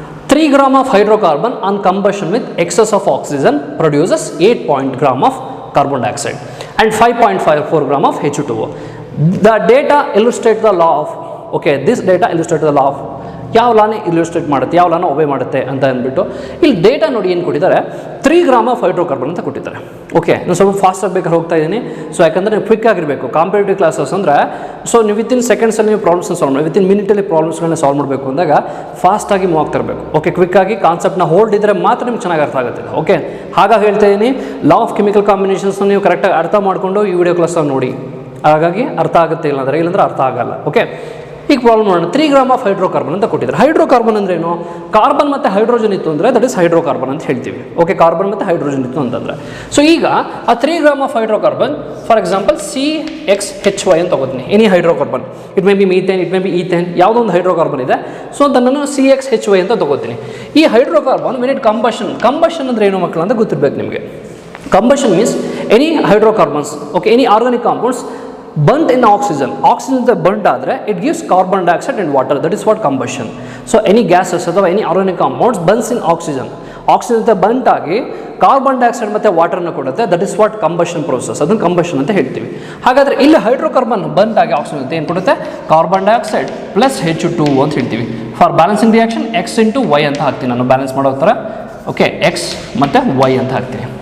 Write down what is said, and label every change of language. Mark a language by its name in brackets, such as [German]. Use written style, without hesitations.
[English] 3 gram of hydrocarbon on combustion with excess of oxygen produces 8 gram of carbon dioxide and 5.54 gram of H2O. The data illustrate the law of, okay, this data illustrate the law of, [Kannada] ಯಾವ ಲಾನೇ ಇಲ್ಯುಸ್ಟ್ರೇಟ್ ಮಾಡುತ್ತೆ, ಯಾವ ಲಾನ ಒಬೆ ಮಾಡುತ್ತೆ ಅಂತ ಅಂದ್ಬಿಟ್ಟು ಇಲ್ಲಿ data ನೋಡಿ ಏನು ಕೊಟ್ಟಿದ್ದಾರೆ, 3 gram of ಹೈಡ್ರೋಕಾರ್ಬನ್ ಅಂತ ಕೊಟ್ಟಿದ್ದಾರೆ. ಓಕೆ, ನಾನು ಸ್ವಲ್ಪ ಫಾಸ್ಟಾಗಿ ಬೇಕಾದ್ರೆ ಹೋಗ್ತಾ ಇದ್ದೀನಿ. ಸೊ ಯಾಕಂದರೆ ನೀವು ಕ್ವಿಕ್ ಆಗಿರಬೇಕು. ಕಾಂಪಿಟೇಟಿವ್ ಕ್ಲಾಸಸ್ ಅಂದರೆ ಸೊ ನೀವು ವಿತಿನ್ ಸೆಕೆಂಡ್ಸಲ್ಲಿ ನೀವು ಪ್ರಾಬ್ಲಮ್ಸ್ನ ಸಾಲ್ವ್ ಮಾಡಿ, ವಿತಿನ್ ಮಿನಿಟಲ್ಲಿ ಪ್ರಾಬ್ಲಮ್ಸ್ಗಳನ್ನ ಸಾಲ್ವ್ ಮಾಡಬೇಕು ಅಂದಾಗ ಫಾಸ್ಟಾಗಿ ಮೂವ್ ಆಗ್ತಾ ಇರಬೇಕು. ಓಕೆ, ಕ್ವಿಕ್ಕಾಗಿ ಕಾನ್ಸೆಪ್ಟ್ನ ಹೋಲ್ಡ್ ಇದ್ದರೆ ಮಾತ್ರ ನಿಮ್ಗೆ ಚೆನ್ನಾಗಿ ಅರ್ಥ ಆಗುತ್ತೆ. ಓಕೆ, ಹಾಗಾಗಿ ಹೇಳ್ತಾ ಇದ್ದೀನಿ, ಲಾ ಆಫ್ ಕೆಮಿಕಲ್ ಕಾಂಬಿನೇಷನ್ಸ್ನ ನೀವು ಕರೆಕ್ಟಾಗಿ ಅರ್ಥ ಮಾಡಿಕೊಂಡು ಈ ವಿಡಿಯೋ ಕ್ಲಾಸನ್ನು ನೋಡಿ. ಹಾಗಾಗಿ ಅರ್ಥ ಆಗುತ್ತೆ, ಇಲ್ಲಾಂದ್ರೆ ಅರ್ಥ ಆಗಲ್ಲ. ಓಕೆ, ಈಗ ಪ್ರಾಬ್ಲಮ್ ನೋಡೋಣ. 3 gram of ಹೈಡ್ರೋಕಾರ್ಬನ್ ಅಂತ ಕೊಟ್ಟಿದ್ದಾರೆ. ಹೈಡ್ರೋಕಾರ್ಬನ್ ಅಂದ್ರೆ ಏನು? ಕಾರ್ಬನ್ ಮತ್ತು ಹೈಡ್ರೋಜನ್ ಇತ್ತು ಅಂದರೆ ದಟ್ ಇಸ್ ಹೈಡ್ರೋಕಾರ್ಬನ್ ಅಂತ ಹೇಳ್ತೀವಿ. ಓಕೆ, ಕಾರ್ಬನ್ ಮತ್ತು ಹೈಡ್ರೋಜನ್ ಇತ್ತು ಅಂತಂದರೆ. ಸೊ ಈಗ ಆ 3 gram of hydrocarbon, for example CHY ಅಂತ ತಗೋತೀನಿ. [English] any hydrocarbon, it may be methane, it may be ethane, [Kannada] ಯಾವುದೋ ಒಂದು ಹೈಡ್ರೋಕಾರ್ಬನ್ ಇದೆ. ಸೊ ಅಂತ ನಾನು CHY ಅಂತ ತಗೋತೀನಿ. ಈ ಹೈಡ್ರೋಕಾರ್ಬನ್ ವೆನ್ ಇಟ್ ಕಂಬಷನ್ ಅಂದರೆ ಏನು ಮಕ್ಕಳು ಅಂತ ಗೊತ್ತಿರಬೇಕು ನಿಮಗೆ. [English] Combustion means any hydrocarbons, okay, any organic compounds burnt in oxygen burnt ಆದರೆ it gives carbon dioxide and water. That is what combustion. So any gases ಅಥವಾ any organic compounds burns in oxygen. [Kannada] Oxygen ಜೊತೆ ಬಂಟ್ ಆಗಿ carbon dioxide ಮತ್ತು ವಾಟರ್ನ ಕೊಡುತ್ತೆ. That is what combustion process, ಅದನ್ನು combustion ಅಂತ ಹೇಳ್ತೀವಿ. ಹಾಗಾದರೆ ಇಲ್ಲಿ ಹೈಡ್ರೋಕಾರ್ಬನ್ ಬಂಟ್ ಆಗಿ ಆಕ್ಸಿಜನ್ ಜೊತೆ ಏನು ಕೊಡುತ್ತೆ, ಕಾರ್ಬನ್ ಡೈಆಕ್ಸೈಡ್ ಪ್ಲಸ್ H2 ಅಂತ ಹೇಳ್ತೀವಿ. For balancing reaction X into Y ಅಂತ ಹಾಕ್ತೀನಿ ನಾನು ಬ್ಯಾಲೆನ್ಸ್ ಮಾಡೋ ಥರ. ಓಕೆ, X ಮತ್ತು Y ಅಂತ ಹಾಕ್ತೀನಿ.